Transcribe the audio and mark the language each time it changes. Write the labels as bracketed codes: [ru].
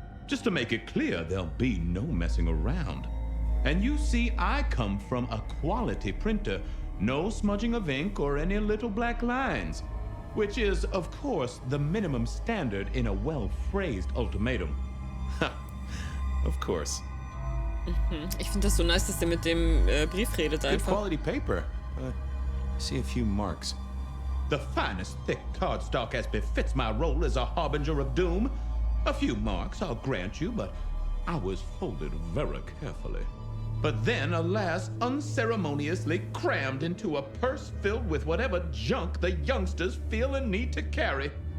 [en] Just to make it clear, there'll be no messing around. And you see, I come from a quality printer. No smudging of ink or any little black lines. Which is, of course, the minimum standard in a well-phrased ultimatum. Of course. [de] Ich finde das so nice, dass der mit dem Brief redet [en] Good [de] einfach. [en] quality paper. I see a few marks. The finest thick cardstock as befits my role as a harbinger of doom. A few marks, I'll grant you, but I was folded very carefully. But then, alas, unceremoniously crammed into a purse filled with whatever junk the youngsters feel a need to carry.